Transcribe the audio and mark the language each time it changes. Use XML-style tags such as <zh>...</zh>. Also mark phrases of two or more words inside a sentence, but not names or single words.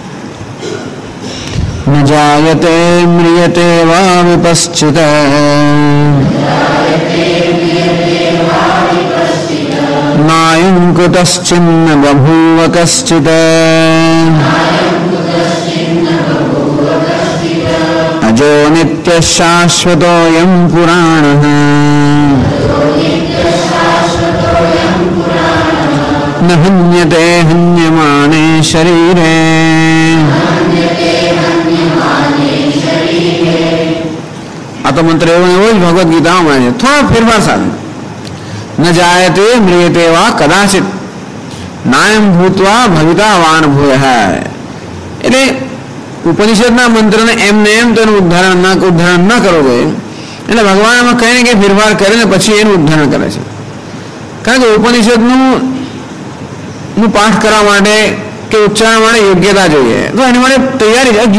<sa>ન જાયતે મ્રિયતે વા વિપશ્ચિત નાયં કુતશ્ચિન્ન બભૂવ કશ્ચિત અજો નિત્ય શાશ્વતોયં પુરાણઃ ન હન્યતે હન્યમાને શરીરે.</sa> <gu>આ તો મંત્ર એવો જ ભગવદ્ ગીતામાં મળે છે થોડા ફેરફાર સાથે.</gu> <sa>न जायते म्रियते वा कदाचित नायम भूतवा भविता वान भूयः.</sa> <gu>એટલે ઉપનિષદના મંત્રને એમને એમ તો ઉદ્ધારણ ન કરવો જોઈએ. એટલે ભગવાન એમાં કઈ ને કઈ ફેરફાર કરીને પછી એનું ઉદ્ધારણ કરે છે. કારણ કે ઉપનિષદનું પાઠ કરવા માટે કે ઉચ્ચારણ માટે યોગ્યતા જોઈએ, તો એની માટે તૈયારી છે.</gu>